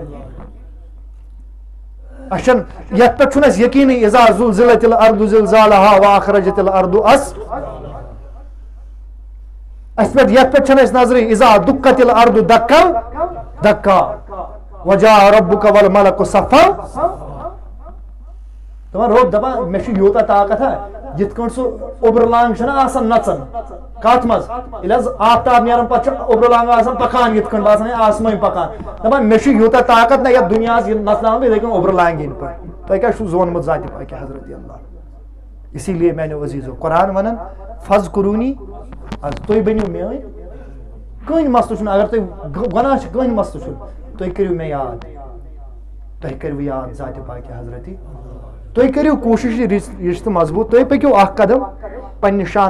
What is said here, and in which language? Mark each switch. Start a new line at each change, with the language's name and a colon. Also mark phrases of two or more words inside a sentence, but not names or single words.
Kashmiri: اَسہِ چھَنہٕ یتھ پٮ۪ٹھ چھُنہٕ اَسہِ یقیٖنٕے
Arabic: اِذا زُلزِلَتِ الارضُ زِلزالہا وَأَخْرَجَتِ الارضُ
Kashmiri: اَسہِ پٮ۪ٹھ یتھ پٮ۪ٹھ چھَنہٕ اَسہِ نظرٕے
Arabic: اِذا دُکَّتِ الارضُ دَکَّن دَکا وَجاءَ رَبُّکَ وَالْمَلَکُ صَفًّا
Kashmiri: دپان رۄب دپان مےٚ چھُ یوٗتاہ طاقت ہا یِتھ کٲٹھۍ سُہ اوٚبرٕ لانٛگ چھَنہ آسان نژان کتھ منٛز ییٚلہِ حظ آفتاب نیران پتہٕ چھُ اوٚبرٕ لانٛگ آسان پکان یِتھ کٲٹھۍ باسان آسمٲنۍ پکان دپان مےٚ چھُ یوٗتاہ طاقت نہ یتھ دُنیاہس یہِ نژناوان بہٕ یِتھٕے کٔنۍ اوٚبرٕ لانٛگہِ پٲٹھۍ تۄہہِ کیٛاہ چھُو زونمُت ذاتہِ پاکہِ حضرتِ اللہ
Urdu: اسی لیے
Kashmiri: میانیو عزیٖزو قرآن ونان فضکرونی حظ تُہۍ بٔنِو میٲنۍ کٕہٕنۍ مسلہٕ چھُنہٕ اگر تُہۍ گۄناہ چھِ کٕہٕنۍ مسلہٕ چھُنہٕ تُہۍ کٔرِو مےٚ یاد تۄہہِ کٔرِو یاد ذاتہِ پاکہِ حضرتی تُہۍ کٔرِو کوٗشِش یہِ رِشتہٕ مضبوٗط تُہۍ پٔکِو اکھ قدم پننہِ شانہٕ